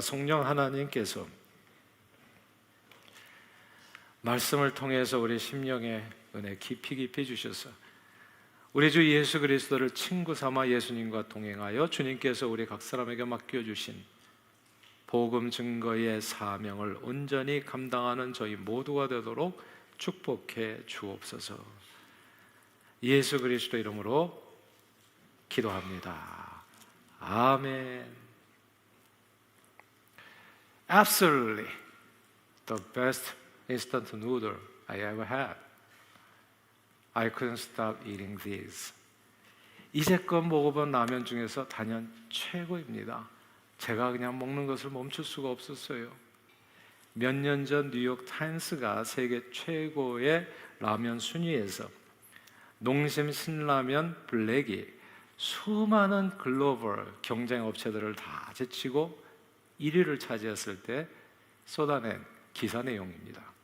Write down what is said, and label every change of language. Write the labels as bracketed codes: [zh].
[ko] 성령 하나님께서 말씀을 통해서 우리 심령에 은혜 깊이 주셔서 우리 주 예수 그리스도를 친구 삼아 예수님과 동행하여 주님께서 우리 각 사람에게 맡겨주신 복음 증거의 사명을 온전히 감당하는 저희 모두가 되도록 축복해 주옵소서. 예수 그리스도 이름으로 기도합니다. 아멘. [en] Absolutely the best instant noodle I ever had. I couldn't stop eating these. [ko] 이제껏 먹어본 라면 중에서 단연 최고입니다. 제가 그냥 먹는 것을 멈출 수가 없었어요. 몇 년 전 뉴욕 타임스가 세계 최고의 라면 순위에서 농심 신라면 블랙이 수많은 글로벌 경쟁 업체들을 다 제치고 1위를 차지했을 때 쏟아낸 기사 내용입니다.